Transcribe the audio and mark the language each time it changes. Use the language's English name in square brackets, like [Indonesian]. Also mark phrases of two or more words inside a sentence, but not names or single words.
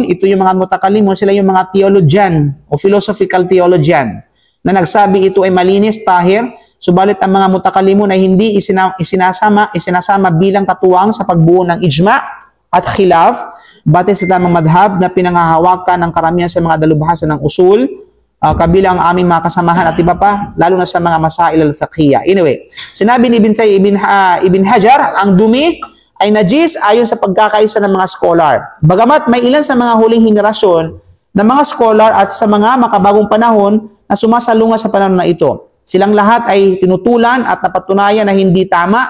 [Filipino] Ito yung mga mutakallimun, sila yung mga theologian o [English] philosophical theologian [Filipino] na nagsabi ito ay malinis, tahir, subalit ang mga mutakallimun ay hindi isinasama bilang katuwang sa pagbuo ng ijma at khilaf batay sa tamang madhab na pinanghahawakan ng karamihan sa mga dalubhasa ng usul, kabilang ang aming mga kasamahan at iba pa, lalo na sa mga [Arabic] مسائل الفقهية. [Filipino] Anyway, sinabi ni Ibn Hajar, ang dumi ay najis ayon sa pagkakaisa ng mga scholar. Bagamat may ilan sa mga huling henerasyon ng mga scholar at sa mga makabagong panahon na sumasalunga sa panahon na ito. Silang lahat ay tinutulan at napatunayan na hindi tama.